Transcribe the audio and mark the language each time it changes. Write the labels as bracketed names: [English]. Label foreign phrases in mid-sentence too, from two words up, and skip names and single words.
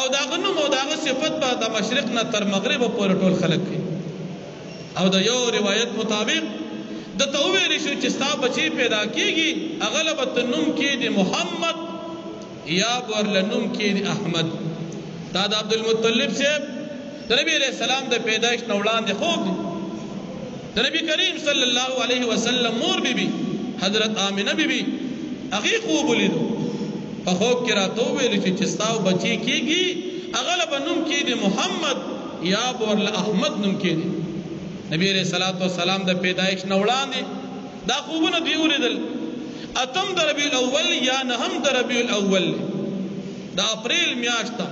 [Pashto] د هغه نوم او د هغه صفت به د مشرق نه تر مغربه پورې ټول خلک کوي او د یو روایت مطابق دته وویل شو چې ستا بچی پیدا کېږي هغه له به نوم کېږي محمد یا به ورله نوم کېږي احمد دا د عبدالمطلب صاحب د نبی [Arabic] علیہ السلام [Pashto] د پیدایش نه وړاندې خوب دی د نبی کریم [Arabic] صلی الله علیه وسلم [Pashto] مور بی بی حضرت آمنه بی بی هغې خوب ولیدو په خوب کې راته وویل چې ستا بچی کېږي هغه له به نوم کېږي محمد یا به ورله احمد نوم کېږي نبی [Arabic] علیہ السلام [Pashto] د پیدایش نه وړاندې دا خوبونه دوی ولیدل اتم د ربیع الاول یا نهم د ربیع الاول د اپریل میاشت